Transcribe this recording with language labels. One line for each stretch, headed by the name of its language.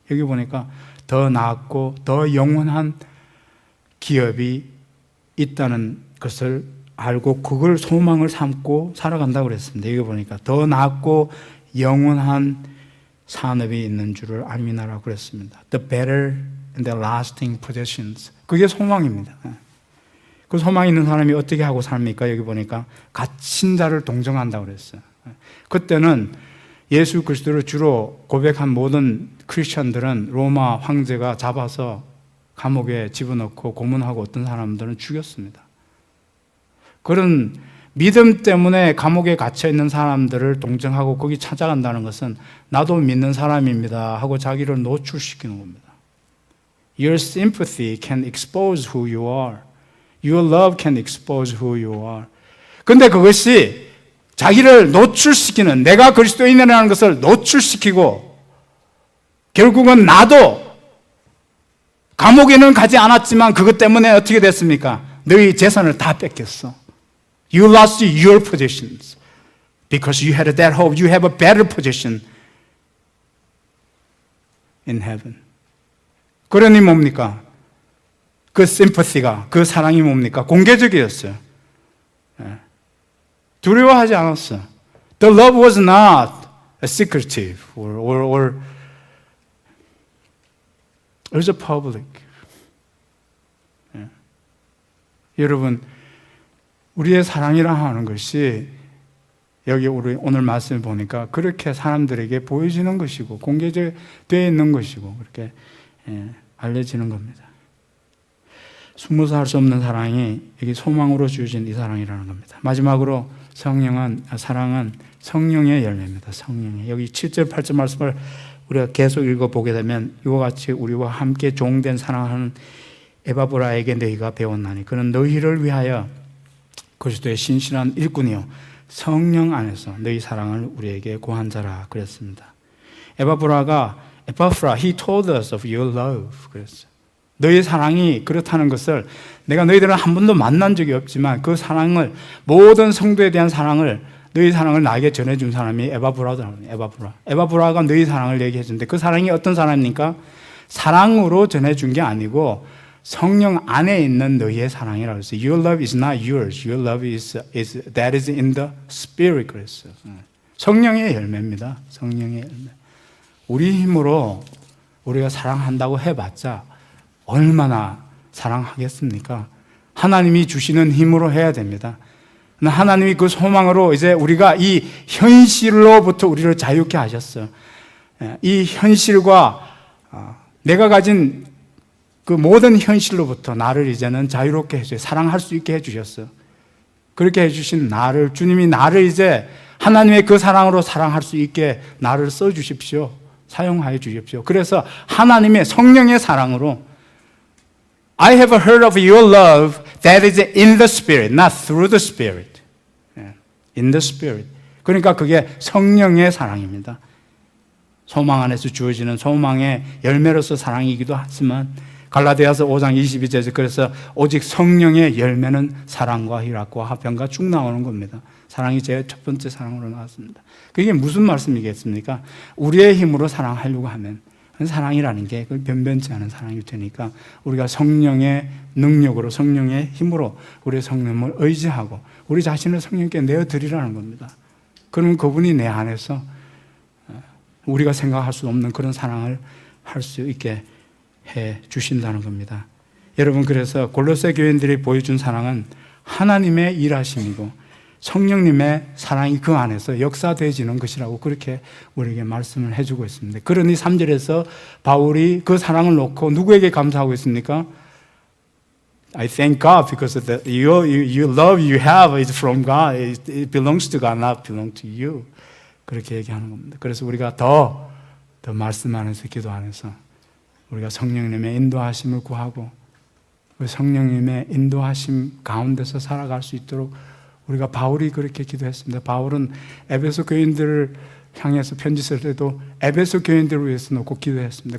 Korean: 여기 보니까 더 낫고 더 영원한 기업이 있다는 것을 알고 그걸 소망을 삼고 살아간다고 그랬습니다. 여기 보니까 더 낫고 영원한 산업이 있는 줄을 알미나라고 그랬습니다.
English: The better and the lasting possessions.
Korean: 그게 소망입니다. 그 소망 있는 사람이 어떻게 하고 삽니까? 여기 보니까 갇힌 자를 동정한다고 그랬어요. 그때는 예수 그리스도를 주로 고백한 모든 크리스천들은 로마 황제가 잡아서 감옥에 집어넣고 고문하고 어떤 사람들은 죽였습니다. 그런 믿음 때문에 감옥에 갇혀 있는 사람들을 동정하고 거기 찾아간다는 것은 나도 믿는 사람입니다 하고 자기를 노출시키는 겁니다.
English: Your sympathy can expose who you are. Your love can expose who you are.
Korean: 근데 그것이 자기를 노출시키는, 내가 그리스도인이라는 것을 노출시키고 결국은 나도 감옥에는 가지 않았지만 그것 때문에 어떻게 됐습니까? 너희 재산을 다 뺏겼어.
English: You lost your possessions because you had that hope. You have a better position in heaven.
Korean: 그러니 뭡니까? 그 심퍼시가, 그 사랑이 뭡니까? 공개적이었어요. 두려워하지 않았어.
English: The love was not a secretive or it was a public.
Korean: 여러분, 우리의 사랑이라 하는 것이 여기 우리 오늘 말씀을 보니까 그렇게 사람들에게 보여지는 것이고 공개되어 있는 것이고 그렇게 알려지는 겁니다. 숨어서 할 수 없는 사랑이 여기 소망으로 주어진 이 사랑이라는 겁니다. 마지막으로 사랑은 성령의 열매입니다. 성령의. 여기 7절, 8절 말씀을 우리가 계속 읽어보게 되면 이와 같이 우리와 함께 종된 사랑하는 에바브라에게 너희가 배웠나니 그는 너희를 위하여 그리스도의 신실한 일꾼이요 성령 안에서 너희 사랑을 우리에게 고한 자라 그랬습니다.
English: 에바브라, he told us of your love
Korean: 그랬어요. 너희 사랑이 그렇다는 것을 내가 너희들은 한 번도 만난 적이 없지만 그 사랑을, 모든 성도에 대한 사랑을, 너희 사랑을 나에게 전해준 사람이 에바브라더라고요. 에바브라가 너희 사랑을 얘기해 주는데 그 사랑이 어떤 사랑입니까? 사랑으로 전해준 게 아니고 성령 안에 있는 너희의 사랑이라고 했어요.
English: Your love is not yours. Your love is that is in the Spirit
Korean: 그랬어요. 성령의 열매입니다. 성령의 열매. 우리 힘으로 우리가 사랑한다고 해봤자 얼마나 사랑하겠습니까? 하나님이 주시는 힘으로 해야 됩니다. 하나님이 그 소망으로 이제 우리가 이 현실로부터 우리를 자유케 하셨어요. 이 현실과 내가 가진 그 모든 현실로부터 나를 이제는 자유롭게 해주세요. 사랑할 수 있게 해주셨어요. 그렇게 해주신 나를, 주님이 나를 이제 하나님의 그 사랑으로 사랑할 수 있게 나를 써주십시오. 사용하여 주십시오. 그래서 하나님의 성령의 사랑으로
English: I have heard of your love that is in the Spirit, not through the Spirit. In the Spirit.
Korean: 그러니까 그게 성령의 사랑입니다. 소망 안에서 주어지는 소망의 열매로서 사랑이기도 하지만 갈라디아서 5장 22절에서 그래서 오직 성령의 열매는 사랑과 희락과 화평과 쭉 나오는 겁니다. 사랑이 제 첫 번째 사랑으로 나왔습니다. 그게 무슨 말씀이겠습니까? 우리의 힘으로 사랑하려고 하면 사랑이라는 게 변변치 않은 사랑이 되니까 우리가 성령의 능력으로 성령의 힘으로 우리의 성령을 의지하고 우리 자신을 성령께 내어드리라는 겁니다. 그러면 그분이 내 안에서 우리가 생각할 수 없는 그런 사랑을 할 수 있게 해 주신다는 겁니다. 여러분, 그래서 골로새 교인들이 보여준 사랑은 하나님의 일하심이고 성령님의 사랑이 그 안에서 역사되어지는 것이라고 그렇게 우리에게 말씀을 해주고 있습니다. 그러니 3절에서 바울이 그 사랑을 놓고 누구에게 감사하고 있습니까?
English: I thank God because your love you have is from God. It belongs to God, not belong to you.
Korean: 그렇게 얘기하는 겁니다. 그래서 우리가 더 말씀 안에서 기도 안에서 우리가 성령님의 인도하심을 구하고 그 성령님의 인도하심 가운데서 살아갈 수 있도록 우리가 바울이 그렇게 기도했습니다. 바울은 에베소 교인들을 향해서 편지 쓸 때도 에베소 교인들을 위해서 놓고 기도했습니다.